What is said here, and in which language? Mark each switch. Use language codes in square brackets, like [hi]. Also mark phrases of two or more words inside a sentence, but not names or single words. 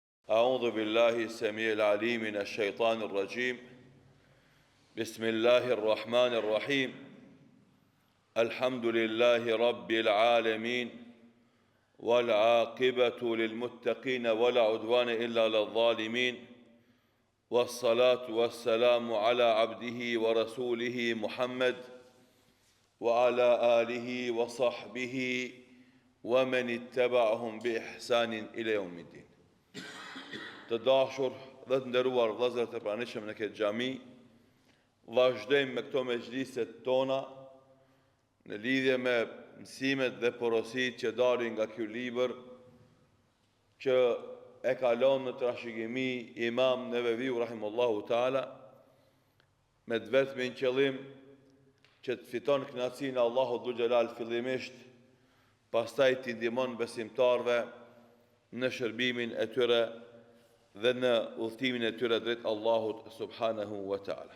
[ar] أعوذ بالله السميع العليم من الشيطان الرجيم بسم الله الرحمن الرحيم الحمد لله رب العالمين والعاقبة للمتقين ولا عدوان إلا للظالمين والصلاة والسلام على عبده ورسوله محمد وعلى آله وصحبه ومن اتبعهم بإحسان إلى يوم الدين. [sq] Të dashur dhe të nderuar vëllezër të pranishëm në këtë xhami, vazhdojmë me këto mejliset tona në lidhje me mësimet dhe porositë që dalin nga ky libër që e kalon në trashëgimi Imam Neveviu [ar] رحمه الله تعالى [sq] me të vetmin qëllim që të fiton kënaqësinë e Allahut [ar] ذو الجلال [sq] fillimisht, pastaj t'i ndihmon besimtarve në shërbimin e tyre dhe në udhëtimin e tyre drejt Allahut [ar] سبحانه وتعالى.